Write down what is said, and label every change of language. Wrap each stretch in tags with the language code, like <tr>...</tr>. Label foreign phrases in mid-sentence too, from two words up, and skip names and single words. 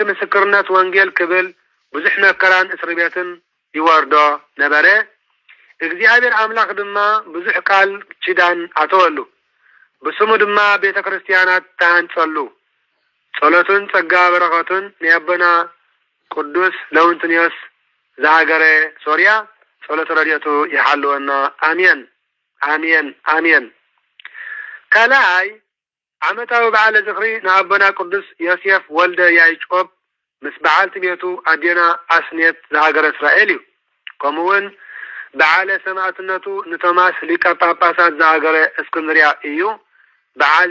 <ti>ምስክርነት ወንጌል ክብል ብዙሕ መከራን እስር ቤትን ይወርዶ ነበረ። እግዚአብሔር አምላክ ድማ ብዙሕ ቃል ኪዳን አተወሉ። ብስሙ ድማ ቤተ ክርስቲያናት ተሃንጸሉ። ጸሎቱን ጸጋ በረኸቱን ንአቦና ቅዱስ ለውንትኒዮስ ዝሃገረ ሶርያ ጸሎት ረድኤቱ ይሓልወና አሜን አሜን አሜን። ከላይ ዓመታዊ በዓለ ዝኽሪ ንአቦና ቅዱስ ዮሴፍ ወልደ ያዕቆብ ምስ በዓልቲ ቤቱ ኣዴና ኣስኔት ዝሃገረ እስራኤል እዩ ከምኡውን በዓለ ሰማዕትነቱ ንቶማስ ሊቀ ጳጳሳት ዝሃገረ እስክንድርያ እዩ በዓል</ti>